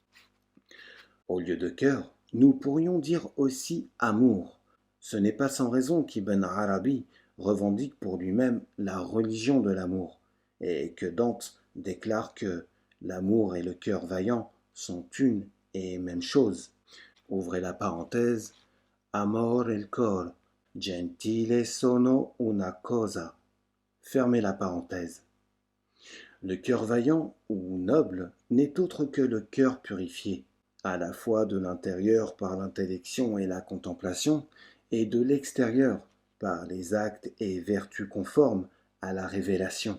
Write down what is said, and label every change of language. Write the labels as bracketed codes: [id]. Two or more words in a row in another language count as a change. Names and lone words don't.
[fr] Au lieu de cœur, nous pourrions dire aussi amour. Ce n'est pas sans raison qu'Ibn Arabi revendique pour lui-même la religion de l'amour, et que Dante déclare que l'amour et le cœur vaillant sont une et même chose. Ouvrez la parenthèse. [it] Amor el cor, gentile sono una cosa. [fr] Fermez la parenthèse. Le cœur vaillant ou noble n'est autre que le cœur purifié, à la fois de l'intérieur par l'intellection et la contemplation, et de l'extérieur par les actes et vertus conformes à la révélation.